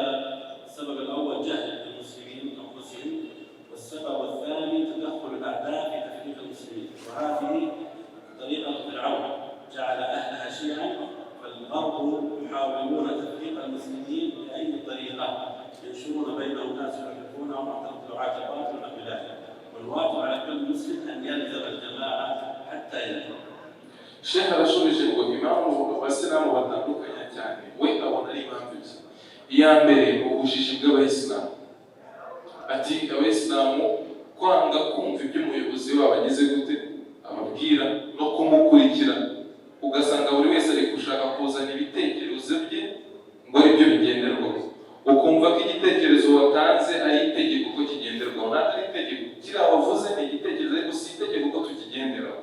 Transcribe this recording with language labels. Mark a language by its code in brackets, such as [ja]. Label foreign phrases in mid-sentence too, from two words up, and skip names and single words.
[ar] السبب الأول جهل المسلمين أنفسهم، والسبب الثاني تدخل الأعداء في تفريق المسلمين، وهذه طريقة فرعون جعل أهلها شيعا، فالغرب يحاولون تفريق المسلمين بأي طريقة ينشرون بينهم ناس يحبونهم ويعتقدون دعاة الباطل ونحو ذلك، والواجب على كل مسلم أن يلزم الجماعة حتى ينتهي. [rw] Sheikh arashubije ngo imamu abasilamu batandukanye cyane, we abona ari impamvu ebyiri. Iya mbere ubujiji bw'abayisilamu, ati abayisilamu kwanga kumva ibyo umuyobozi wabo agize gute ababwira no kumukurikira, ugasanga buri wese ari gushaka kuzana ibitekerezo bye ngo ibyo bigenderwaho, ukumva ko igitekerezo watanze ari itegeko ko kigenderwaho, ntabwo ari itegeko kiriya wavuze ni igitekerezo ariko si itegeko ko tukigenderaho.